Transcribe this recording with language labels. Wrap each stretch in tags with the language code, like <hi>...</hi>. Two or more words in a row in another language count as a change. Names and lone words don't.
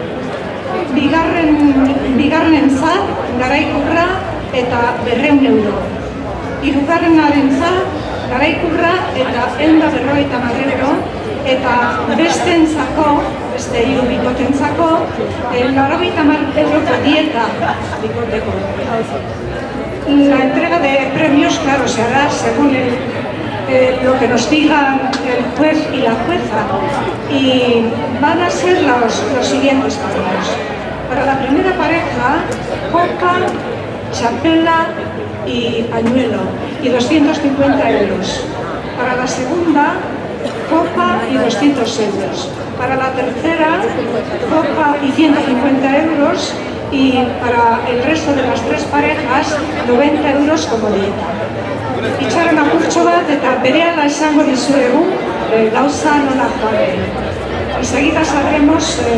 <eu>Bigarrenen zat, garaikurra eta 200 euro. Hirugarrenaren zat, garaikurra eta 150 euro, eta bestentzako, beste hiru bikotentzako, 90 euroko dieta bikoteko.</eu> <es>La entrega de premios, claro, se hará según lo que nos digan el juez y la jueza, y van a ser los siguientes premios. Para la primera pareja, copa, chapela y pañuelo, y 250 euros. Para la segunda, copa y 200 euros. Para la tercera, copa y 150 euros. Y para el resto de las tres parejas, 90 euros como dieta.</es> <eu>Itxaron apurtxo bat eta berehala esango dizuegu gauza nola joan.</eu> <es>Enseguida sabremos</es>